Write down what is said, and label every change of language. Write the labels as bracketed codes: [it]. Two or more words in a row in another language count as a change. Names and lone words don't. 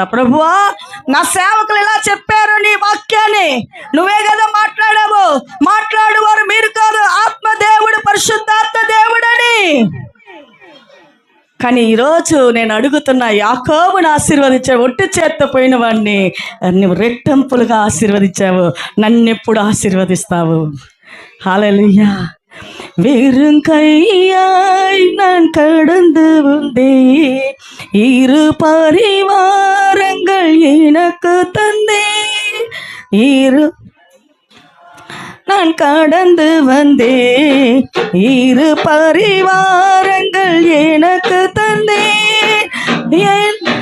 [te] ప్రభువా, నా సేవకులు ఇలా చెప్పారు, నీ వాక్యాన్ని నువ్వే కదా మాట్లాడావు, మాట్లాడేవారు మీరు కాదు, ఆత్మదేవుడు, పరిశుద్ధాత్మ దేవుడని. కానీ ఈరోజు నేను అడుగుతున్నా, యాకోబుని ఆశీర్వదించావు, ఒట్టి చేత్తో పోయిన వాడిని నువ్వు రెట్టింపులుగా ఆశీర్వదించావు, నన్నెప్పుడు ఆశీర్వదిస్తావు? హల్లెలూయా. [ta] வெறும் கையாய் நான் கடந்து வந்தேன், இரு பரிவாரங்கள் எனக்கு தந்தேன், நான் கடந்து வந்தேன், இரு பரிவாரங்கள் எனக்கு தந்தேன்.